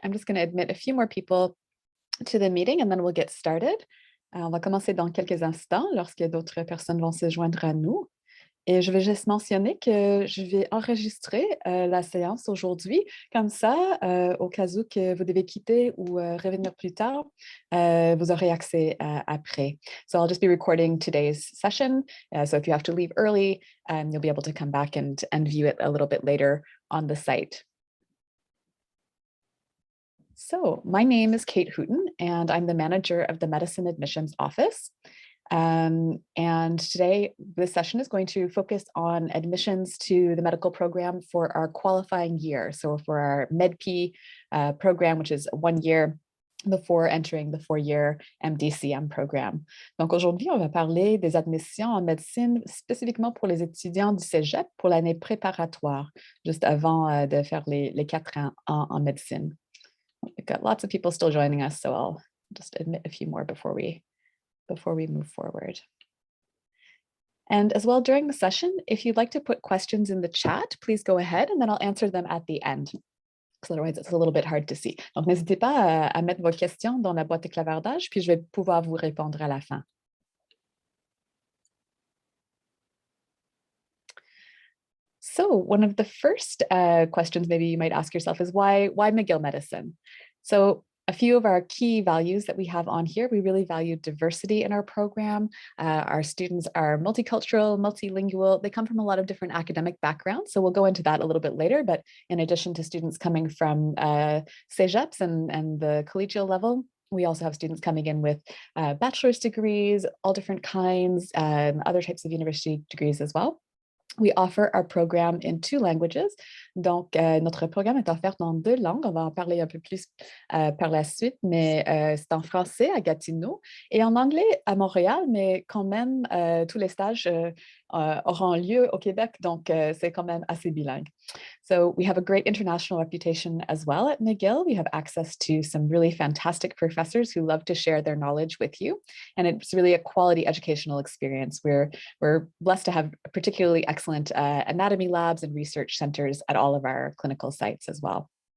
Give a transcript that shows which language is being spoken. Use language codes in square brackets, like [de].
[en] I'm just going to admit a few more people to the meeting and then we'll get started. [fr] On va commencer dans quelques instants lorsque d'autres personnes vont se joindre à nous. Et je vais juste mentionner que je vais enregistrer la séance aujourd'hui. Comme ça, au cas où que vous devez quitter ou revenir plus tard, vous aurez accès après. [en] So I'll just be recording today's session. So if you have to leave early, you'll be able to come back and view it a little bit later on the site. So my name is Kate Hooten, and I'm the manager of the Medicine Admissions Office. And today, this session is going to focus on admissions to the medical program for our qualifying year. So for our medp program, which is 1 year before entering the 4-year MDCM program. [fr] Donc aujourd'hui, on va parler des admissions en médecine spécifiquement pour les étudiants du cégep pour l'année préparatoire, juste avant de faire les 4 ans en médecine. [en] We've got lots of people still joining us, so I'll just admit a few more before we move forward. And as well, during the session, if you'd like to put questions in the chat, please go ahead and then I'll answer them at the end, because otherwise it's a little bit hard to see. [fr] Donc, n'hésitez pas à mettre vos questions dans la boîte de clavardage, puis je vais pouvoir vous répondre à la fin. [en] So one of the first questions maybe you might ask yourself is why McGill Medicine? So a few of our key values that we have on here, we really value diversity in our program. Our students are multicultural, multilingual. They come from a lot of different academic backgrounds. So we'll go into that a little bit later. But in addition to students coming from cégeps and the collegial level, we also have students coming in with bachelor's degrees, all different kinds, other types of university degrees as well. We offer our program in 2 languages. [fr] Donc, notre programme est offert dans 2 langues. On va en parler un peu plus par la suite, mais c'est en français à Gatineau et en anglais à Montréal, mais quand même, tous les stages auront lieu au Québec, donc c'est quand même assez bilingue. [en] So we have a great international reputation as well at McGill. We have access to some really fantastic professors who love to share their knowledge with you. And it's really a quality educational experience. We're blessed to have particularly excellent anatomy labs and research centers at all of our clinical sites as well.